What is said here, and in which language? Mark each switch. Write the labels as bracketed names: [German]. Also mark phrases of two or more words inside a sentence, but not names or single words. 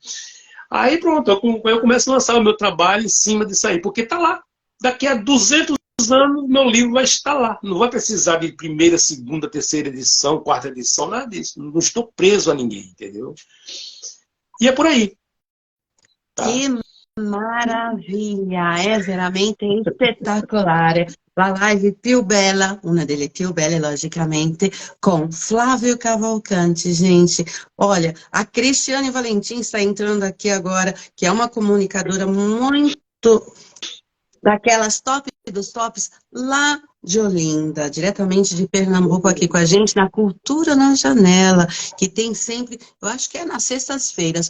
[Portuguese] Aí, pronto, eu começo a lançar o meu trabalho em cima disso aí, porque está lá. Daqui a 200 anos, meu livro vai estar lá. Não vai precisar de primeira, segunda, terceira edição, quarta edição, nada disso. Não estou preso a ninguém, entendeu? E é por aí, tá? Que maravilha! [Italian] É veramente spettacolare. La live più bella, una delle più belle, [Portuguese] logicamente, com Flávio Cavalcante, gente. Olha, a Cristiane Valentim está entrando aqui agora, que é uma comunicadora muito daquelas top dos tops, lá de Olinda, diretamente de Pernambuco, aqui com a gente, na Cultura na Janela, que tem sempre, eu acho que é nas sextas-feiras.